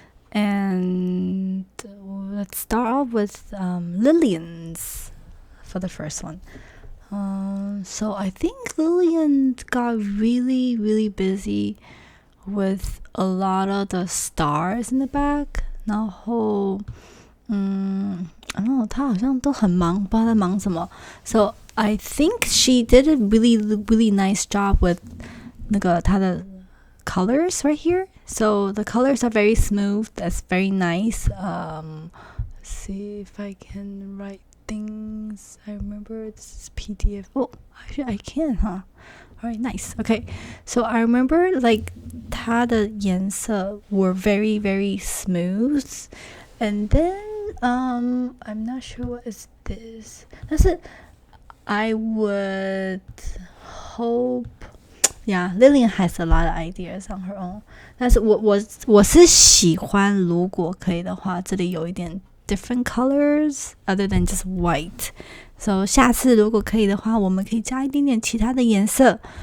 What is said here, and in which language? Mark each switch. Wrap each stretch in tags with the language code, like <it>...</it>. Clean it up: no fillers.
<en>And let's start off with Lillian's for the first one. So I think Lillian got really, really busy with a lot of the stars in the back.</en> <zh>然后</zh> <en>I don't know,</en> <zh>她好像都很忙，不知道在忙什么。</zh> <en>So I think she did a really, really nice job with</en> <zh>那个她的</zh> <en>colors right here. So the colors are very smooth. That's very nice. Let's see if I can write things. I remember this is PDF. Oh, actually I can, huh? Alright, nice. Okay, so I remember like</en> <zh>它的颜色</zh> <en>were very, very smooth. And then I'm not sure what is this. That's it. I would hope. Yeah, Lillian has a lot of ideas on her own.</en> <zh>但是我是喜欢，如果可以的话，这里有一点</zh> <en>different colors other than just white.</en> <zh>So 下次如果可以的话，我们可以加一点点其他的颜色。</zh>